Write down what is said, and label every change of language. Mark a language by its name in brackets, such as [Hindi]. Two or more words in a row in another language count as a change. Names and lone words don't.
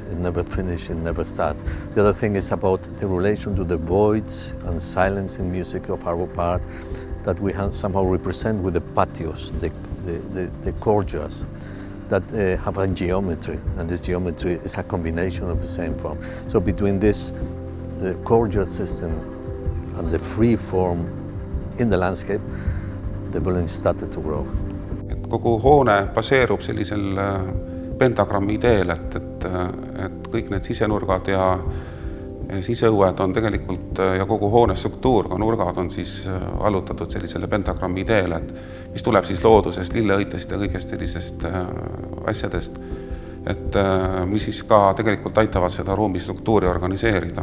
[English] It never finishes, it never starts. The other thing is about the relation to the voids and silence in music of our part that we somehow represent with the patios, the courtyards that have a geometry, and this geometry is a combination of the same form. So between this, the courtyard system and the free form in the landscape, the building started to grow. [Estonian] Kogu hoone baseerub sellisel pentagrammi ideel, et kõik need sisenurgad ja siseõued on tegelikult ja kogu hoone struktuur, ka nurgad on siis allutatud sellisele pentagrammi ideele, mis tuleb siis loodusest, lilleõitest ja kõigest sellisest asjadest, mis siis ka tegelikult aitavad seda ruumi struktuuri organiseerida.